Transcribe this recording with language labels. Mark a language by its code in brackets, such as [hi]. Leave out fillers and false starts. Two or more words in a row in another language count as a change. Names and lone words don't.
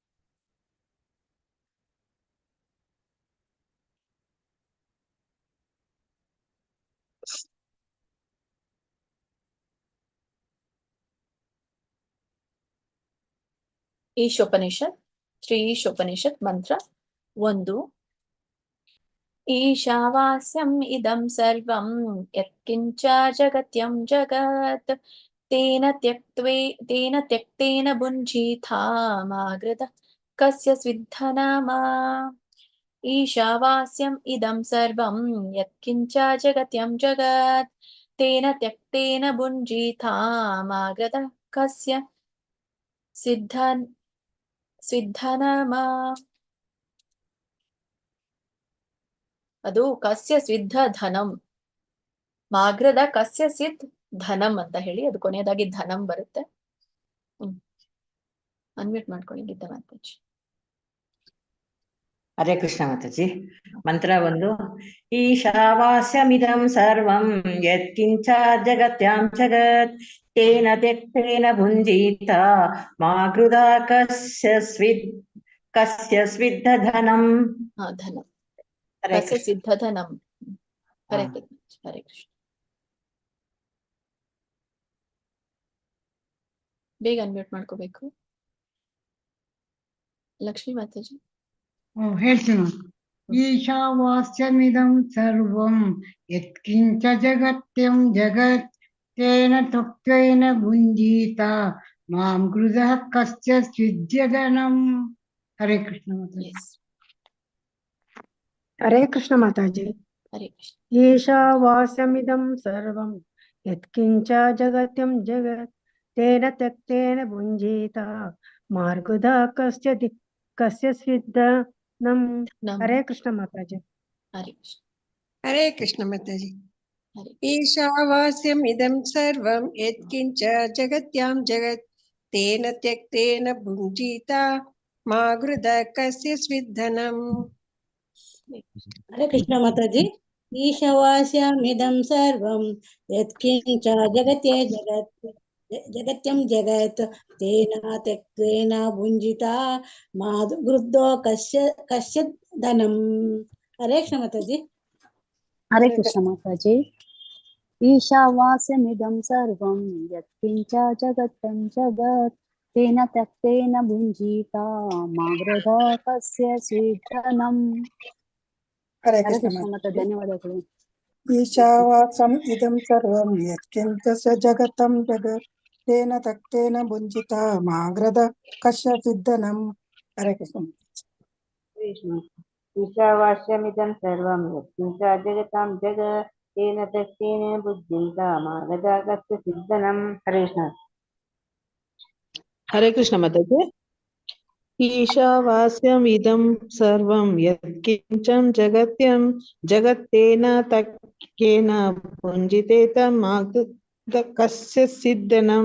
[kn] ಈಶೋಪನಿಷತ್, ಶ್ರೀ ಈಶೋಪನಿಷತ್ ಮಂತ್ರ 1. [sa] ಈಶಾವಾಸ್ಯಂ ಇದಂ ಸರ್ವಂ ಯತ್ಕಿಂಚ ಜಗತ್ಯಂ ಜಗತ್ ತೇನ ತ್ಯಕ್ತೇನ ಭುಂಜೀಥಾ ಮಾಗೃತ ಕಸ್ಯ ಸ್ವಿದ್ಧನಾಮ. ಈಶಾವಾಸ್ಯಂ ಇದಂ ಸರ್ವಂ ಯತ್ಕಿಂಚ ಜಗತ್ಯಂ ಜಗತ್ ತೇನ ತ್ಯಕ್ತೇನ ಭುಂಜೀಥಾ ಮಾಗೃತ ಕಸ್ಯ ಸ್ವಿದ್ಧನಾಮ. [kn] ಅದು [sa] ಕಸ್ಯ ಸ್ವಿದ್ಧ ಧನಂ, ಮಾಗ್ರದ ಕಸ್ಯ ಸಿದ್ ಧನಂ [kn] ಅಂತ ಹೇಳಿ ಅದು ಕೊನೆಯದಾಗಿ ಧನಂ ಬರುತ್ತೆ. ಅನ್ಮ್ಯೂಟ್ ಮಾಡ್ಕೊಳ್ಳಿ ಗೀತಾ ಮಾತಾಜಿ. ಹರೇ ಕೃಷ್ಣ ಮಾತಾಜಿ. ಮಂತ್ರ 1. [sa] ಈಶಾವಾಸ್ಯಮಿದಂ ಸರ್ವಂ ಯತ್ಕಿಂಚ ಜಗತ್ಯಾಂ ಜಗತ್ ತೇನ ತ್ಯಕ್ತೇನ ಭುಂಜೀತ ಮಾಗೃದ ಕಸ್ಯ ಸ್ವಿದ್ಧ ಧನಂ. ಧನಂ [kn] ಹರೇ [sa] ಕಸ್ಯ [kn] ಕೃಷ್ಣ. [sa] ಸಿದ್ಧ ಧನಂ. ಹರೇ ಕೃಷ್ಣ. [kn] ಬೇಗ ಅನ್ಮ್ಯೂಟ್ ಮಾಡ್ಕೋಬೇಕು. ಲಕ್ಷ್ಮೀ ಮಾತಾಜಿ. [sa] ಹೇಳ್ತೀನಿ. ಈಶಾವಾಸ್ಯಮಿದಂ ಸರ್ವಂ ಯತ್ಕಿಂಚ ಜಗತ್ಯಂ ಜಗತ್ ತೇನ ತ್ಯಕ್ತೇನ ಭುಂಜೀತ ಮಾಂ ಗೃಧಃ ಕಸ್ಯ ಸ್ವಿದ್ಧನಂ. [kn] ಹರೇ ಕೃಷ್ಣ ಮಾತಾಜಿ. [en] Yes. [kn] ಹರೇ ಕೃಷ್ಣ ಮಾತಾಜಿ. ಹರೇ ಕೃಷ್ಣ. [sa] ಈಶಾವಾಸ್ಯಮಿದಂ ಸರ್ವಂ ಯತ್ಕಿಂಚ ಜಗತ್ಯಂ ಜಗತ್ ತೇನ ತ್ಯಕ್ತೇನ ಭುಂಜೀತ ಮಾರ್ಗುಧ ಕಸ್ಯ ಸ್ವಿದ್ಧನಂ. [kn] ಹರೇ ಕೃಷ್ಣ ಮಾತಾಜಿ. ಹರೇ ಕೃಷ್ಣ. ಹರೇ ಕೃಷ್ಣ ಮಾತಾಜಿ. ಹರೇ [sa] ಈಶಾವಾಸ್ಯಂ ಇದಂ ಸರ್ವಂ ಯತ್ಕಿಂಚ ಜಗತ್ಯಾಂ ಜಗತ್ ತೇನ ತ್ಯಕ್ತೇನ ಭುಂಜೀತ ಮಾಗೃಧ ಕಸ್ಯ ಸ್ವಿದ್ಧನಂ. [kn] ಹರೇ ಕೃಷ್ಣ ಮಾತಾಜಿ. [sa] ಈಶಾವಾಸ್ಯಮಿದಂ ಸರ್ವಂ ಯತ್ಕಿಂಚ ಜಗತ್ಯಂ ಜಗತ್ ತೇನ ತ್ಯಕ್ತೇನ ಭುಂಜಿತ ಮಾಗೃಧೋ ಕಸ್ಯ ಧನಂ. [kn] ಹರೇ ಕೃಷ್ಣ ಮಾತಾಜಿ. ಹರೇ ಕೃಷ್ಣ ಮಾತಾಜಿ. [sa] ಈಶಾವಾಸ್ಯಮಿದಂ ಸರ್ವಂ ಯತ್ಕಿಂಚ ಜಗತ್ತಂ ಜಗತ್ ತೇನ ತ್ಯಕ್ತೇನ ಭುಂಜೀತ ಮಾಗೃಧ ಕಸ್ಯ ಸ್ವಿದ್ಧನಂ. [kn] ಹರೇ ಹರೇ ಕೃಷ್ಣ ಕೃಷ್ಣ ಮಾತಾಜಿ. ಧನ್ಯವಾದಗಳು. [sa] ಈಶಾವಾಸ್ಯಂ ಇದಂ ಸರ್ವಂ ಯತ್ಕಿಂಚ ಜಗತ್ತಂ ಜಗತ್ ತೇನ ತಕ್ತೇನ ಭುಂಜಿತ ಮಾಗ್ರದ ಕಶ್ಯ ಸಿದ್ಧನಂ. [kn] ಹರೇ ಕೃಷ್ಣ. [sa] ಈಶಾವಾಸ್ಯಮಿದಂ ಸರ್ವಂ ಯತ್ಕಿಂಚ ಜಗತಾಂ ಜಗತ್ ತೇನ ತ್ಯಕ್ತೇನ ಭುಂಜಿತ ಮಾಗಧ ಕಸ್ಯ ಸಿದ್ಧನಂ. ಹರೇ ಕೃಷ್ಣ. [kn] ಹರೇ ಕೃಷ್ಣ ಮಾತಾಜಿ. [sa] ಈಶಾವಾಸ್ಯಮಿದಂ ಸರ್ವಂ ಯತ್ಕಿಂಚಂ ಜಗತ್ಯಂ ಜಗತ್ತೇನ ತಕ್ಕೇನ ಭುಂಜಿತೇತ ಮಾಗಧ ಕಸ್ಯ ಸಿದ್ಧನಂ.